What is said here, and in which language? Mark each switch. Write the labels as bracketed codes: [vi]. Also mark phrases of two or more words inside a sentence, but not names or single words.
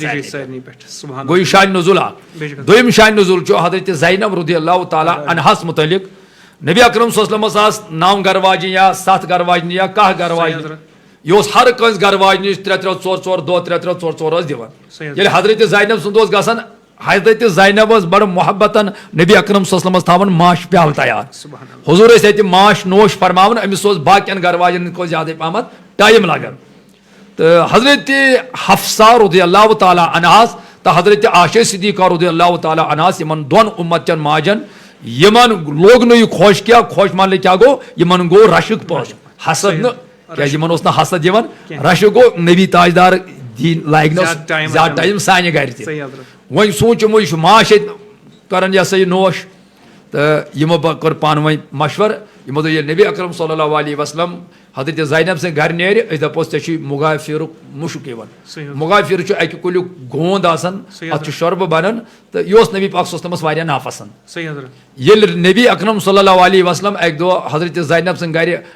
[ks] گوٚو یہِ شان نزول اکھ دوٚیِم شان نزول چھُ حضرت زینب [ar] رضی اللہ تعالیٰ عنہاس [ks] متعلق نبی اکرم [ar] صلی اللہ علیہ وسلم [ks] آس 9 گھر واجنہِ یا 7 گھر واجنہِ یا 10 گھر واجنہِ یہ ہر کنس گھر واجنس 3 4 دہ 3 4 4 دِوان ییٚلہِ حضرت زینب سُنٛد اوس گژھان حضرت زینب ٲس بڑٕ محبتن نبی اکرم [ar] صلی اللہ علیہ وسلم [ks] تھاوان ماش پیالہٕ تیار حضور ٲسۍ اتہِ ماش نوش فرماوان أمِس اوس باقین گھر واجن کھۄتہٕ زیادٕ پہمتھ ٹایم لگان تہٕ حضرت حفصہ [ar] رضی اللہ تعالیٰ عنہاس [ks] تہٕ حضرت عائشہ صدیقہ [ar] رضی اللہ تعالیٰ عنہاس [ks] یمن دۄن اُمت چٮ۪ن ماجن یمن لوگ نہٕ یہِ خوش کینٛہہ خوش مانلہٕ کیٛاہ گوٚو یمن گوٚو رشک پٲٹھۍ حسد نہٕ کیازِ یمن اوس نہٕ حسد یِوان رشک گوٚو نبی تاجدار دین لایق نہٕ زیادٕ ٹایم سانہِ گھرِ تہِ وۄنۍ سوٗنٛچ یِمو یہِ چھُ ماش ییٚتہِ کران یہِ ہسا یہِ نوش تہٕ یِمو کوٚر پانہٕ ؤنۍ مشورٕ یِمو دوٚپ ییٚلہِ نبی اکرم [ar] صلی اللہ علیہ وسلم [ks] حضرت زینب سٕنٛدِ گھرِ نیرِ أسۍ دپوس ژےٚ چھُے مُغافِرُک مُشُک یِوان مُغافِر چھُ اکہِ کُلیُک گوند آسان اتھ چھُ شۄربہٕ بنان تہٕ یہِ اوس نبی پاک [ar] صلی اللہ علیہ وسلمس [ks] واریاہ ناپسنٛد ییٚلہِ نبی اکرم [ar] صلی اللہ علیہ وسلم [ks] اکہِ دۄہ حضرت زینب سٕنٛدِ گھرِ